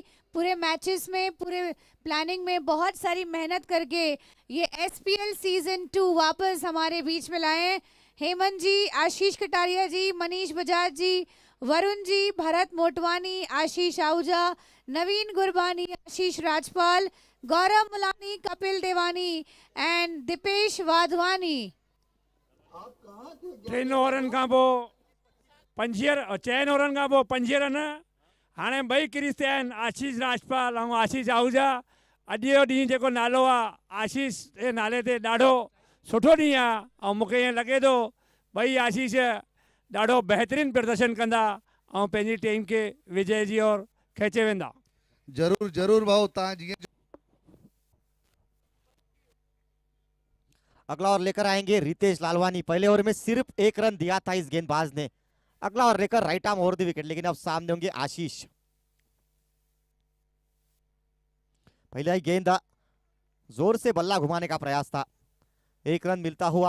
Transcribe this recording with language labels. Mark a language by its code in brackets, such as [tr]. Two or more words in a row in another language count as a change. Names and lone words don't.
[hi] पूरे मैचेस में, पूरे प्लानिंग में बहुत सारी मेहनत करके ये SPL सीजन 2 वापस हमारे बीच में लाए। हेमंत जी, आशीष कटारिया जी, मनीष बजाज जी, वरुण जी, भरत मोटवानी, आशीष आहूजा, नवीन गुरबानी, आशीष राजपाल, गौरव मुलानी, कपिल देवानी एंड दीपेश वाधवानी। [sd] 3 ओवरनि खां पोइ 4 ओवरनि खां पोइ 5 रन हाणे ॿई क्रीज़ ते आहिनि, आशीष राजपाल ऐं आशीष आहूजा। अॼु जो ॾींहुं जेको नालो आहे आशीष जे नाले ते ॾाढो सुठो ॾींहुं आहे, ऐं मूंखे ईअं लॻे थो ॿई आशीष ॾाढो बहितरीनु प्रदर्शन कंदा ऐं पंहिंजी टीम खे विजय जी ओर खेचे वेंदा। जरूर जरूर भाऊ, तव्हां जीअं [hi] अगला ओवर लेकर आएंगे रितेश लालवानी। पहले ओवर में सिर्फ 1 रन दिया था इस गेंदबाज ने। अगला ओवर लेकर [en] right arm over the wicket, [hi] लेकिन अब सामने होंगे आशीष। पहले ही गेंद जोर से बल्ला घुमाने का प्रयास था, 1 रन मिलता हुआ।